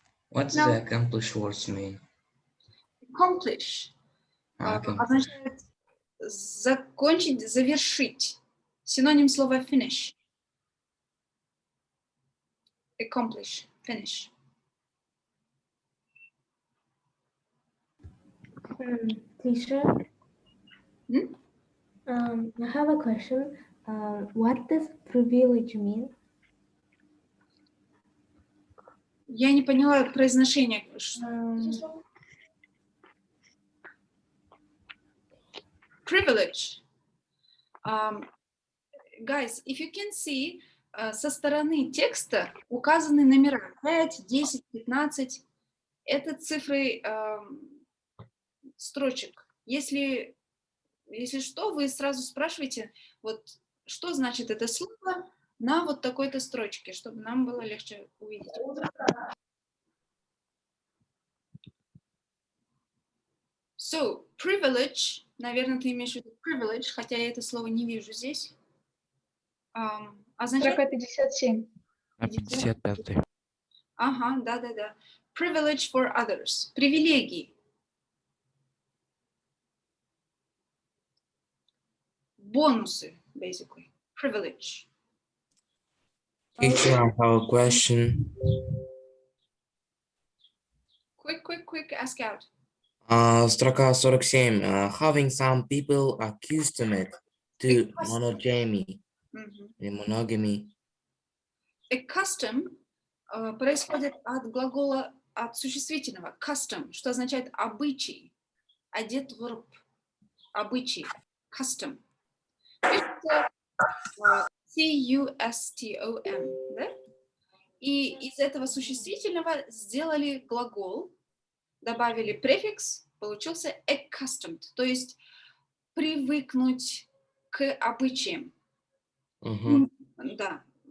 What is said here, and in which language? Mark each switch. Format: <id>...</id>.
<en>What does the accomplish words mean? Accomplish.</en> <ru>Означает закончить, завершить. Синоним слова finish.</ru> <en>Accomplish, finish. Teacher, I have a question. What does privilege mean?</en> <ru>Я не поняла произношение.</ru> <en>Privilege. Guys, if you can see,</en> <ru>со стороны текста указаны номера 5, 10, 15. Это цифры строчек. Если что, вы сразу спрашиваете, вот что значит это слово на вот такой-то строчке, чтобы нам было легче увидеть. So, privilege, наверное, ты имеешь в виду privilege, хотя я это слово не вижу здесь. Означает... Строка 57. 55. Ага, да.</ru> <en>Privilege for others.</en> <ru>Привилегии. Бонусы, basically.</ru> <en>Privilege. Teacher, I have a question. Quick, ask out.</en> <ru>Строка 47.</ru> <en>Having some people accustomed to monogamy.</en> <ru>Или monogamy. A custom происходит от глагола, от существительного. Custom, что означает обычай. Одет в раб. Обычай. Custom. Пишется C-U-S-T-O-M. Да? И из этого существительного сделали глагол, добавили префикс, получился accustomed, то есть привыкнуть к обычаям. Да.</ru>